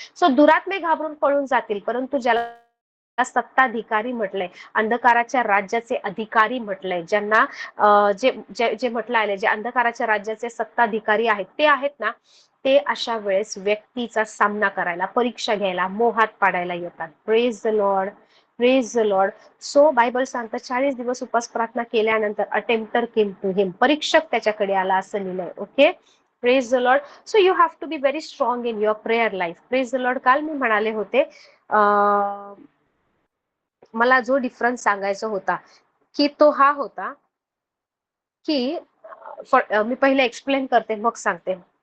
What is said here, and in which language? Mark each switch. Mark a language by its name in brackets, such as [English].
[Marathi] So दुरात्मे घाबरून पळून जातील, परंतु ज्याला सत्ताधिकारी म्हटलंय, अंधकाराच्या राज्याचे अधिकारी म्हटलंय, ज्यांना जे जे जे म्हटलं आहे, जे अंधकाराच्या राज्याचे सत्ताधिकारी आहेत, ते आहेत ना, ते अशा वेळेस व्यक्तीचा सामना करायला, परीक्षा घ्यायला, मोहात पाडायला येतात. [English] Praise the lord, praise the lord. [Marathi] So Bible सांगतं 40 दिवस उपास प्रार्थना केल्यानंतर [English] attempter came to him, [Marathi] परीक्षक त्याच्याकडे आला, असं लिहिलंय. [English] Okay, praise the lord. So you have to be very strong in your prayer life. Praise the lord. [Marathi] काल मी म्हणाले होते, मला जो डिफरन्स सांगायचा होता की तो हा होता की मी पहिले एक्सप्लेन करते मग सांगते.